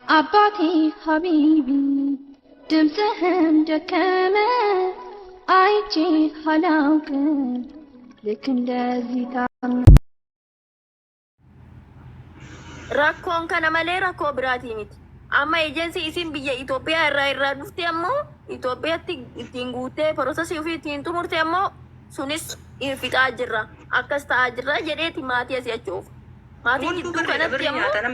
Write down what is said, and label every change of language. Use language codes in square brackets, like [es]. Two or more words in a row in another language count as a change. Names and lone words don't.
[am] አባቴ ሀቢቢ ድምፅህን ደከመ አይቼ አላውቅም ልክ እንደዚህ [om] rakkoon kana malee rakkoo biraatii miti. Amma ejensi isin biyya Itoophiyaa irraa dhufte ammoo Itoophiyaatti ittiin guutee prosesii ofii ittiin xumurte ammoo sunis fixaa jirra. Akkas ta'aa jirra jedheeti maatii asii achuuf. Maatiin jidduu kanatti ammoo